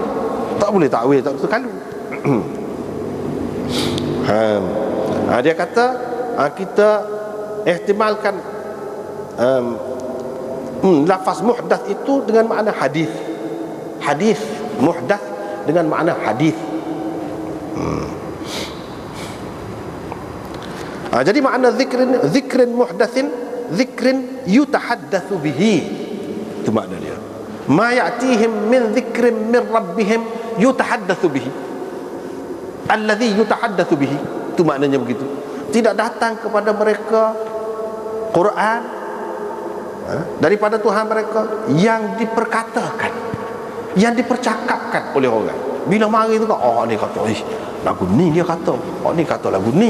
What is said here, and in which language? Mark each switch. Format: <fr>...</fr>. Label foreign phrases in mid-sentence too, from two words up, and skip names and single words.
<ms>Tak boleh takwil, tak terkalu. Dia kata kita ihtimalkan lafaz muhdath itu dengan makna hadis. Hadis muhdath dengan makna hadis. Jadi makna</ms> <ar>ذكر محدث، ذكر يتحدث به.</ar> <ms>Itu makna dia.</ms> <ar>ما يأتيهم من ذكر من ربهم يتحدث به. الذي يتحدث به.</ar> <ms>Itu maknanya begitu. Tidak datang kepada mereka Quran daripada Tuhan mereka yang diperkatakan, yang dipercakapkan oleh orang. Bila mari tu kan, ni kata lagu ni dia kata, ni kata lagu ni.</ms>